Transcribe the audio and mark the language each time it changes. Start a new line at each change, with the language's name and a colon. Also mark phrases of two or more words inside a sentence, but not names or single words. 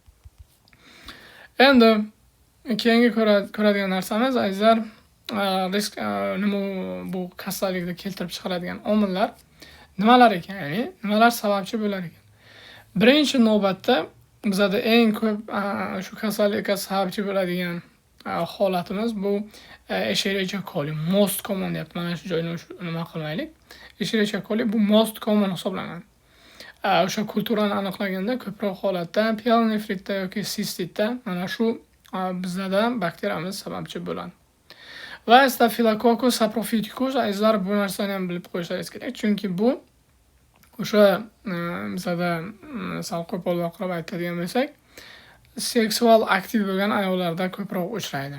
Uzbek: Endi keyingi ko'radigan narsamiz azizlar, risk nima bu kasallikni keltirib chiqaradigan omillar nimalar ekan, ya'ni nimalar sababchi bo'lar ekan. Birinchi navbatda bizada eng ko'p shu kasallikka sababchi bo'ladigan holatimiz bu Escherichia coli.
English: Most common
Uzbek: deyapti. Mana shu joyni nima qilmaylik. Escherichia coli bu
English: most common
Uzbek: hisoblanadi. O'sha kulturani aniqlaganda ko'proq holatda pyelonefritda yoki sistitda mana shu bizada bakteriyamiz sababchi bo'ladi. Va Staphylococcus saprophyticus azizlar bu narsani ham bilib qo'yishingiz kerak, chunki bu o'sha bizada sal qo'polroq qilib aytadigan bo'lsak, seksual aktiv bo'lgan ayollarda ko'proq uchraydi.